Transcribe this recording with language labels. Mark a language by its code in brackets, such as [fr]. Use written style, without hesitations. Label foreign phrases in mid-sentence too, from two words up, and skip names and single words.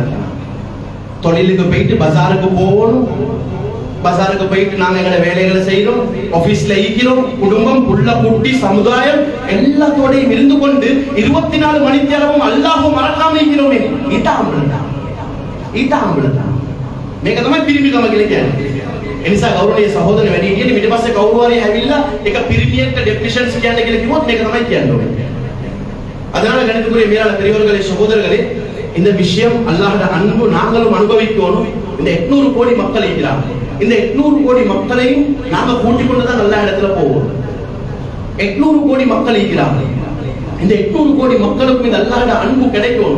[ta] தொழிலுக்கு போயிட்டு பஜாருக்கு போகணும், பஜாருக்கு போயிட்டு நாங்க எங்களோட வேலைகளை செய்யறோம், ஆபீஸ்ல இருக்கிறோம், குடும்பம் புள்ள குட்டி சமுதாயம் எல்லாத்தோடையும் இருந்து கொண்டு 24 மணி நேரமும் அல்லாஹ்வை மறக்காம இருக்கிறோமே. இதுதான் ஆம்பளை தான். [si] මේක තමයි පිරිමිකම කියලා කියන්නේ. ඒ නිසා ගෞරවනීය සහෝදරයෝ වැඩි හිටියනේ ඊට පස්සේ කවුරු හරි ඇවිල්ලා ඒක පිරිමියෙක්ට ඩෙෆිනිෂන්ස් කියන්න කියලා කිව්වොත් මේක තමයි කියන්න ඕනේ. [ta] அதனால கணிதக்குரிய மேலான பெரியவர்களே சகோதரர்களே, இந்த விஷயம் அல்லாஹ்வுடைய அன்பு நாங்களும் அனுபவிக்கணும். இந்த 800 கோடி மக்கள் இருக்கிறாங்க. இந்த 800 கோடி மக்களையும் நாம கூட்டிக் கொண்டு தான் நல்ல இடத்துல போவோம். 800 கோடி மக்கள் இருக்கிறாங்க. இந்த 800 கோடி மக்களுக்கும் இந்த அல்லாஹ்வுடைய அன்பு கிடைக்கணும்.